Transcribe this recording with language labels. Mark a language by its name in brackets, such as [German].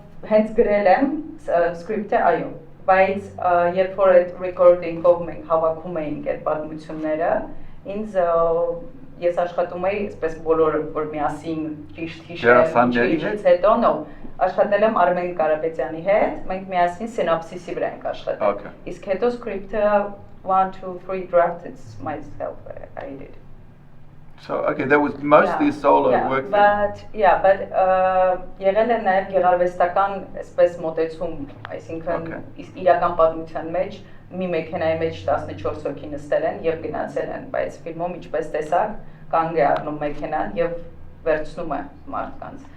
[Armenian] հենց գրել եմ script-ը, այո, բայց երբ որ այդ recording-ով մենք հավաքում էինք այդ պատմությունները, ինձ ես աշխատում էի այսպես բոլորը որ միասին ճիշտ հիշեմ, ճիշտ հետո նո, աշխատել եմ Արմեն Կարապետյանի հետ, մենք միասին սինոպսիսի վրա ենք աշխատել։ Իսկ հետո script-ը [English] 1 2 3 draft it's myself I did. So okay, that was mostly solo work. [Armenian] But եղել է նաև գեղարվեստական այսպես մոտեցում, այսինքն իրական պատմության մեջ մի մեքենայի մեջ 14 հոգի նստել են եւ գնացել են, բայց ֆիլմում ինչպես տեսակ կանգ է առնում մեքենան եւ վերցնում է մարդկանց.